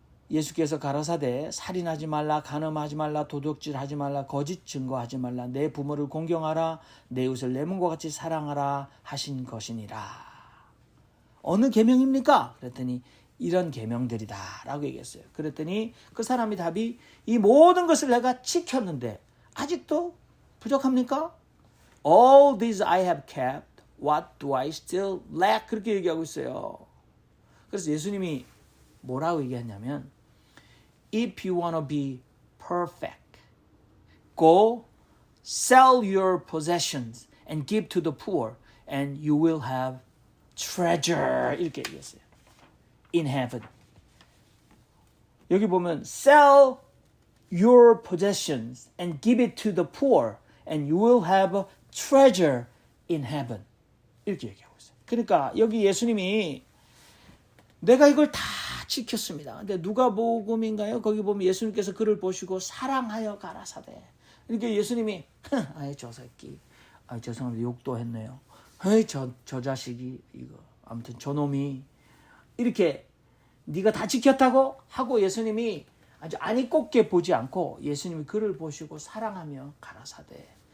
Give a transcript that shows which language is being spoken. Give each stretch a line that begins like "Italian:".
Korean: 예수께서 가라사대 살인하지 말라, 간음하지 말라, 도둑질하지 말라, 거짓 증거하지 말라, 내 부모를 공경하라, 내 이웃을 내 몸과 같이 사랑하라 하신 것이니라. 어느 계명입니까? 그랬더니 이런 계명들이다 라고 얘기했어요. 그랬더니 그 사람이 답이 이 모든 것을 내가 지켰는데 아직도 부족합니까?
English: All these I have kept, what do I still lack?
Korean: 그렇게 얘기하고 있어요. 그래서 예수님이 뭐라고 얘기했냐면
English: If you want to be perfect, go sell your possessions and give to the poor and you will have treasure.
Korean: 이렇게 얘기했어요.
English: In heaven.
Korean: 여기 보면
English: sell your possessions and give it to the poor and you will have treasure in heaven.
Korean: 이렇게 얘기하고 있어요. 그러니까 여기 예수님이 내가 이걸 다 지켰습니다. 근데 누가복음인가요? 거기 보면 예수님께서 그를 보시고 사랑하여 가라사대. 그러니까 예수님이 아이 저 새끼, 죄송합니다 욕도 했네요. 저 자식이 이거 아무튼 저놈이 이렇게 네가 다 지켰다고 하고 예수님이 아주 안이 꼽게 보지 않고 예수님이 그를 보시고 사랑하며 가라사대.